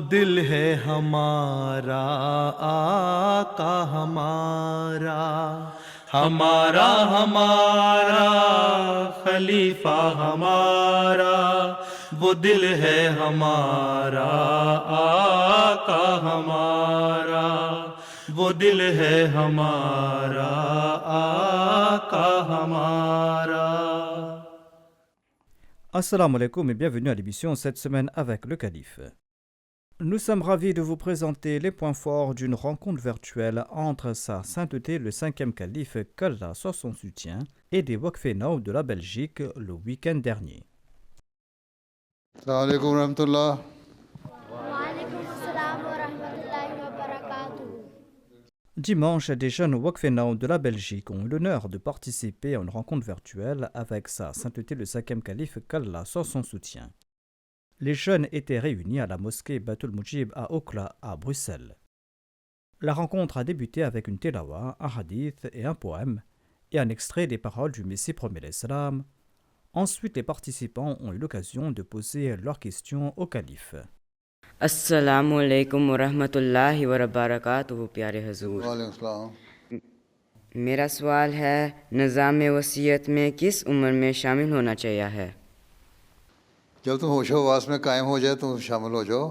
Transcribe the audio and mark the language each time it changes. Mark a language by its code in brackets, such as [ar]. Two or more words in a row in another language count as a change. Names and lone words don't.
[ur] دل ہے ہمارا آقا ہمارا، ہمارا ہمارا خلیفہ ہمارا، وہ دل ہے ہمارا آقا ہمارا، وہ دل ہے ہمارا آقا ہمارا۔ [ar] السلام عليكم [fr] et bienvenue à l'émission cette semaine avec le Calife. Nous sommes ravis de vous présenter les points forts d'une rencontre virtuelle entre Sa Sainteté le 5e Calife, qu'Allah soit son soutien, et des Waqf Now de la Belgique le week-end dernier. [ar] السلام علیکم ورحمۃ اللہ۔ وعلیکم السلام ورحمۃ اللہ وبرکاتہ۔ [fr] Dimanche, des jeunes Waqf Now de la Belgique ont eu l'honneur de participer à une rencontre virtuelle avec Sa Sainteté le 5e Calife, qu'Allah soit son soutien. Les jeunes étaient réunis à la mosquée Batul Mujib à Okla, à Bruxelles. La rencontre a débuté avec une tilawa, un hadith et un poème, et un extrait des paroles du Messie premier l'Islam. Ensuite, les participants ont eu l'occasion de poser leurs questions au calife. [ar] السلام علیکم ورحمۃ اللہ وبرکاتہ۔ [ur] پیارے حضور، [ar] وعلیکم السلام۔ [ur] میرا سوال ہے، نظام وصیت میں کس عمر میں شامل ہونا چاہیے ہے؟ جب تم ہوش و حواس میں قائم ہو جائے تم شامل ہو جاؤ۔